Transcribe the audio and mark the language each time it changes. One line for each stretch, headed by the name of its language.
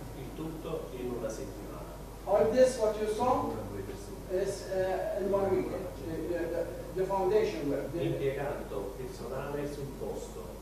Italian: Il tutto in una settimana.
English: All this, what you saw, is in 1 week. The foundation work.
Italian: Impiegando personale sul posto.